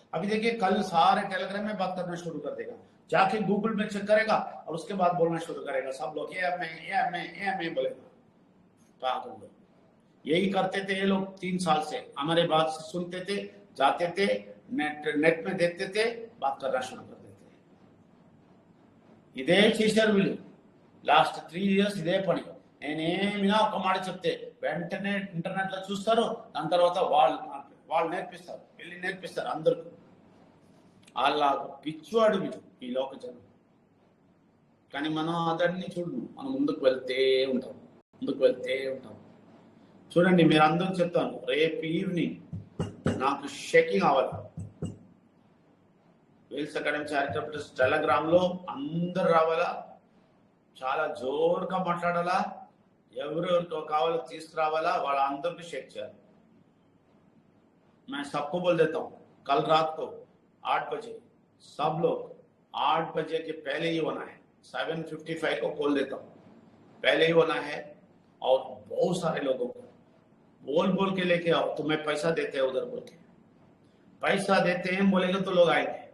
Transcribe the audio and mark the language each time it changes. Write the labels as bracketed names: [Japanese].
[Hindi] अभी देखिए कल सारे टेलीग्राम में बात करना शुरू कर देगा, जाके गूगल में चेक करेगा और उसके बाद बोलना शुरू करेगा। सब लोग ये मैं बोलेगा। पागल लोग यही करते थे ये लोग। 3 साल से हमारे बात सुनते थे, जाते थे, नेट में देखते थे, बात करना शुरू कर देते। [Telugu] ఇదే చేశారు వీళ్ళు లాస్ట్ 3 ఇయర్స్ ఇదే పని। నేనేమినా ఒక మాట చెప్తే వెంటనే ఇంటర్నెట్ లో చూస్తారు, దాని తర్వాత వాళ్ళు నేర్పిస్తారు, వెళ్ళి నేర్పిస్తారు అందరికి। అలా పిచ్చివాడు వీడు ఈ లోక జనం। కానీ మనం అదన్నీ చూడు, మనం ముందుకు వెళ్తే ఉంటాం, ముందుకు వెళ్తే ఉంటాం। చూడండి మీరు అందరూ చెప్తాను, రేపు ఈవినింగ్ నాకు షేకింగ్ అవ్వాలి। Wales academy charitable trust Telegram లో అందరు రావాలా, చాలా జోరుగా మాట్లాడాలా, ఎవరెవరితో కావాలో తీసుకురావాలా, వాళ్ళందరికీ షేక్ చేయాలి। [Hindi] मैं सबको बोल देता हूँ कल रात को 8 बजे सब लोग 8 बजे के पहले ही होना है। 7:55 को खोल देता हूँ, पहले ही होना है। और बहुत सारे लोगों को बोल के लेके आओ। तुम्हें पैसा देते हैं उधर बोल के, पैसा देते हैं बोलेगे तो लोग आएंगे।